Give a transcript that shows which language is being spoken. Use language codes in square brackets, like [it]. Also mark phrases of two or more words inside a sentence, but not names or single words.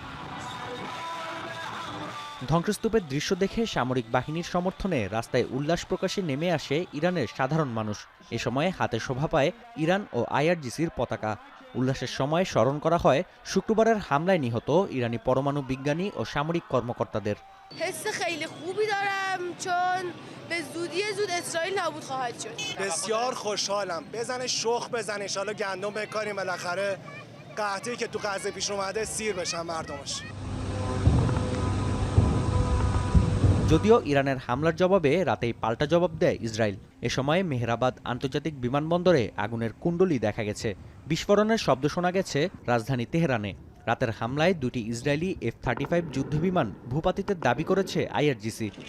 [bn] ধ্বংসস্তূপের দৃশ্য দেখে সামরিক বাহিনীর সমর্থনে রাস্তায় উল্লাস প্রকাশে নেমে আসে ইরানের সাধারণ মানুষ। এ সময় হাতে শোভা পায় ইরান ও আইআরজিসির পতাকা। উল্লাসের সময় স্মরণ করা হয় শুক্রবারের হামলায় নিহত ইরানি পরমাণু বিজ্ঞানী ও সামরিক কর্মকর্তাদের। [fa] حس خیلی خوبی دارم چون به زودی زود اسرائیل نابود خواهد شد. بسیار خوشحالم. بزنه شخ بزنه [ar] ان شاءالله [fa] گندم بکاریم بالاخره قحطی که تو غزه پیش اومده سیر بشن مردمش. [bn] যদিও ইরানের হামলার জবাবে রাতেই পাল্টা জবাব দেয় ইসরায়েল। এ সময় মেহরাবাদ আন্তর্জাতিক বিমানবন্দরে আগুনের কুণ্ডলী দেখা গেছে। বিস্ফোরণের শব্দ শোনা গেছে রাজধানী তেহরানে। রাতের হামলায় 2টি ইসরায়েলি F-35 যুদ্ধবিমান ভূপাতিতের দাবি করেছে আইআরজিসি।